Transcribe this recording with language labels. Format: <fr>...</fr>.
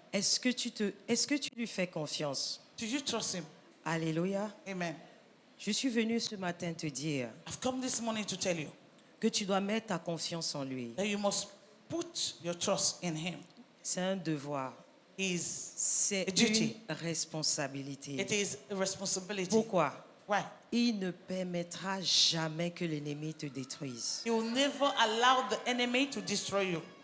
<fr>Est-ce que tu lui fais confiance?</fr> <en>Do you trust him? Alléluia. Amen.</en> <fr>Je suis venu ce matin te dire</fr> <en>I've come this morning to tell you</en> <fr>que tu dois mettre ta confiance en lui.</fr> <en>that you must put your trust in him.</en> <fr>C'est un devoir.</fr> <en>Is</en> <fr>C'est</fr> <en>A duty.</en> <fr>une responsabilité.</fr> <en>It is a responsibility.</en> <fr>Pourquoi?</fr> <en>Why?</en> <fr>Il ne permettra jamais que l'ennemi te détruise.</fr> <en>He will never allow the enemy to destroy you.</en>